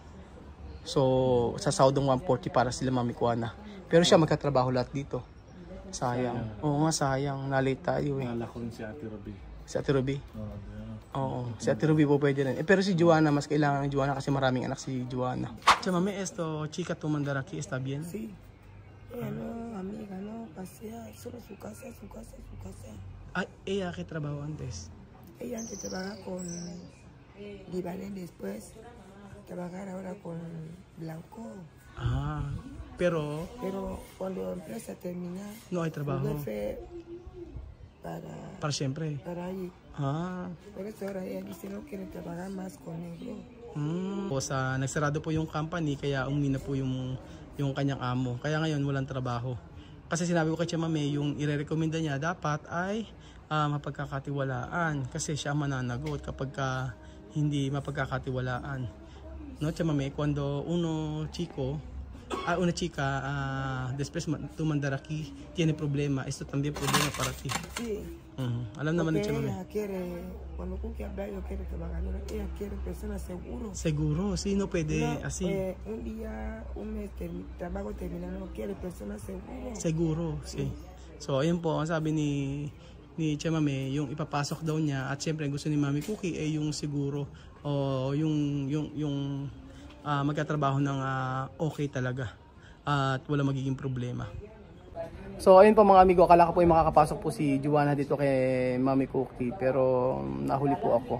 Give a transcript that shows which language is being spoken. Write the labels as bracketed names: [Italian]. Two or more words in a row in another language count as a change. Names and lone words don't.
[Filipino] So sa sahod ng 140 para sila Mami Kuana. Pero siya magkatrabaho lahat dito. Sayang. Oo nga, sayang. Nalate tayo Nala ko rin si Ate Ruby. Si Ate Ruby? Oo. Si Ate Ruby po pwede rin. Pero si Joanna, mas kailangan ng Joanna kasi maraming anak si Joanna. Chamame, [Spanish] esto, chica tu Mandaraki, ¿está bien? Sí. Amiga, no, pasea, solo su casa. ¿Ella qué trabajo antes? Ella antes trabajaba con libanés, después trabajar ahora con Blanco. Pero Cuando empieza a terminar, no hay trabajo. Fue para siempre. Para ahí. Por eso ahora ella dice no quiere trabajar más con negro. [Filipino] Nagsarado po yung company, kaya umina po yung kanyang amo. Kaya ngayon walang trabaho. Kasi sinabi ko kay Chamame, yung ire-recommenda niya dapat ay mapagkakatiwalaan. Kasi siya mananagot kapag hindi mapagkakatiwalaan. [Spanish] No, Chamame, cuando una chica después tu Mandaraki tiene problema, esto también problema para ti. Sí. [Filipino] Alam naman ni Chamame. [Spanish] Ella quiere, cuando Cookie habla, ella quiere trabajar, ella quiere personas seguro. Seguro, sí, no puede así. Un día, un mes, trabajo terminado, no quiere personas seguro. Seguro, sí. [Filipino] So, ayun po, ang sabi ni Chamame, yung ipapasok daw niya, at syempre gusto ni Mami Cookie ay yung siguro, o yung magkatrabaho ng okay talaga at wala magiging problema. So ayun po mga amigo, akala ko po yung makakapasok po si Joanna dito kay Mami Cookie, pero nahuli po ako.